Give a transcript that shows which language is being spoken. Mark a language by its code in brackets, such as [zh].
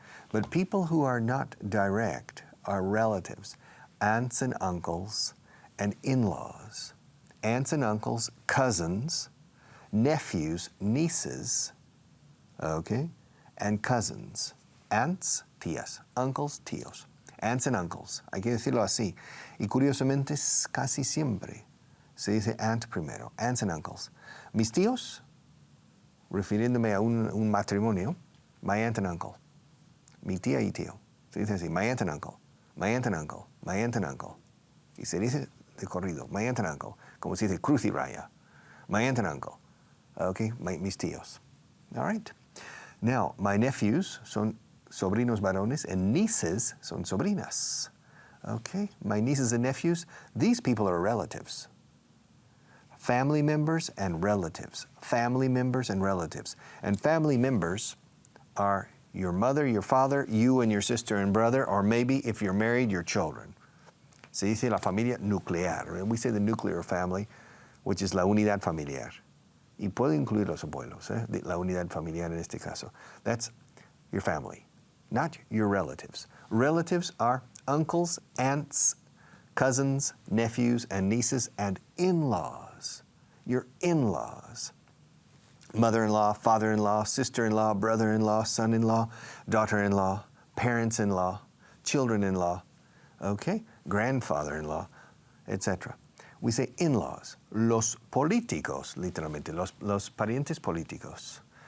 [en] But people who are not direct are relatives, aunts and uncles, and in-laws. Aunts and uncles, cousins, nephews, nieces, okay, and cousins. Aunts, tías, uncles, tíos. Aunts and uncles, [es] hay que decirlo así. Y curiosamente, casi siempre se dice aunt primero, [en] aunts and uncles. [es] Mis tíos, refiriéndome a un matrimonio, [en] my aunt and uncle. [es] Mi tía y tío. Se dice así, [en] my aunt and uncle, my aunt and uncle, my aunt and uncle. [es] Y se dice de corrido, [en] my aunt and uncle, [es] como se dice cruz y raya. [en] My aunt and uncle, okay, [es] mis tíos. [en] All right. Now, my nephews [es] son sobrinos varones, [en] and nieces [es] son sobrinas. [en] Okay, my nieces and nephews, these people are relatives. Family members and relatives. Family members and relatives. And family members are your mother, your father, you and your sister and brother, or maybe if you're married, your children. [es] Se dice la familia nuclear. [en] We say the nuclear family, which is [es] la unidad familiar. Y puede incluir los abuelos, la unidad familiar en este caso. [en] That's your family, not your relatives. Relatives are uncles, aunts, cousins, nephews, and nieces, and in-laws. Your in-laws. Mother-in-law, father-in-law, sister-in-law, brother-in-law, son-in-law, daughter-in-law, parents-in-law, children-in-law, okay? Grandfather-in-law, etc. We say in-laws. [es] Los políticos, literalmente, los parientes políticos.